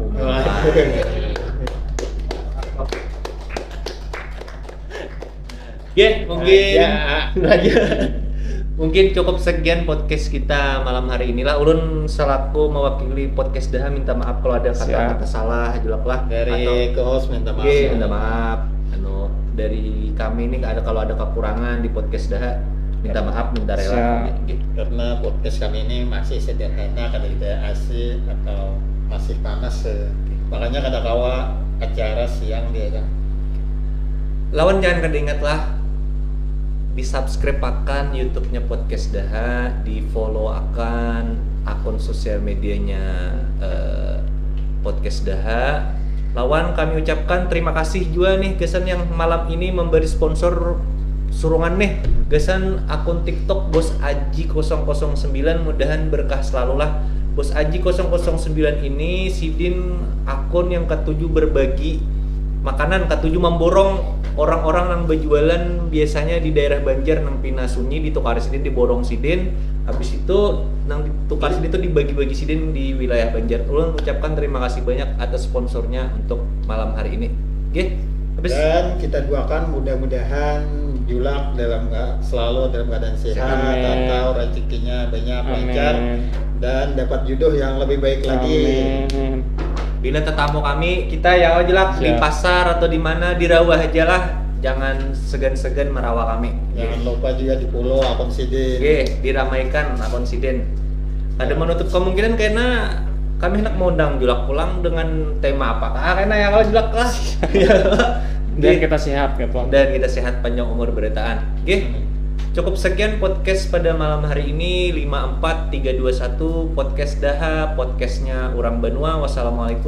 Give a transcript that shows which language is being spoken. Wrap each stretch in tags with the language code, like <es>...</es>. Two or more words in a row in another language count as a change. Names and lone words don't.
<id>Mungkin mungkin cukup sekian podcast kita malam hari inilah.</id> <bjn>Ulun selaku mewakili podcast Daha minta maaf kalau ada kata-kata salah jelek lah</bjn> <id>Dari co-host minta maaf. minta maaf. Dari kami ini kalau ada kekurangan di podcast Daha minta maaf, minta rela.</id> <bjn>Karena podcast kami ini masih sederhana, kada tidak asik atau masih panas. Makanya kada kawa acara siang dia kan. Lawan jangan kada ingat lah di subscribe akan YouTube-nya podcast Daha, di follow akan akun sosial medianya podcast Daha. Lawan kami ucapkan terima kasih juga nih kesan yang malam ini memberi sponsor surungan nih gesan akun TikTok Bos Aji 009, mudahan berkah selalu lah. Bos Aji 009 ini sidin akun yang ketujuh berbagi makanan, ketujuh memborong orang-orang yang berjualan biasanya di daerah Banjar nang Pina Sunyi ditukar sidin diborong sidin, habis itu nang ditukar sidin itu dibagi-bagi sidin di wilayah Banjar. Ulun ucapkan terima kasih banyak atas sponsornya untuk malam hari ini.</bjn> <id>Oke, habis Dan kita doakan mudah-mudahan Julak selalu dalam keadaan sehat Amin. atau rezekinya banyak lancar dan dapat jodoh yang lebih baik lagi. Amin. bila tetamu kami kita ya aja lah di Siap. pasar atau di mana di rawa aja lah, jangan segan-segan merawat kami.</id> <bjn>Jangan lupa juga di follow akun Sidin. Oke, diramaikan akun Sidin. Ada menutup kemungkinan karena kami hendak mengundang Julak pulang dengan tema apakah?</bjn> <id>Karena ya kalau Julak lah. Dan kita sehat gitu. Dan kita sehat panjang umur beritaan. Oke. Cukup sekian podcast pada malam hari ini 54321 podcast Daha, podcastnya Urang Banua.</id>